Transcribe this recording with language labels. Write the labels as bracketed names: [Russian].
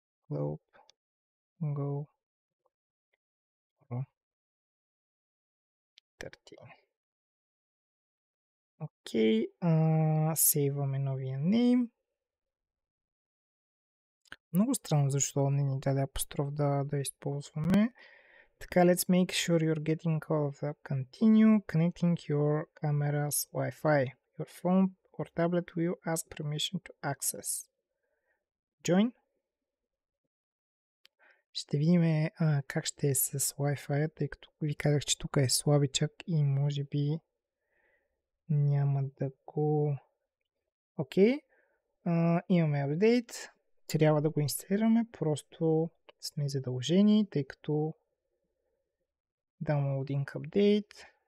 [English] Globe GoPro 13. [Bulgarian] Окей, сейваме новия name. Много странно защо не ни даде апостроф да използваме. [English] Така, let's make sure you're getting all of that. Continue connecting your camera's Wi-Fi. Your phone or tablet will ask permission to access. Join. [Bulgarian] Ще видим как ще е с Wi-Fi, тъй като ви казах, че тук е слабичък и може би няма да го... Окей. Имаме апдейт. Трябва да го инсталираме, просто сме задължени, тъй като [English] Downloading Update.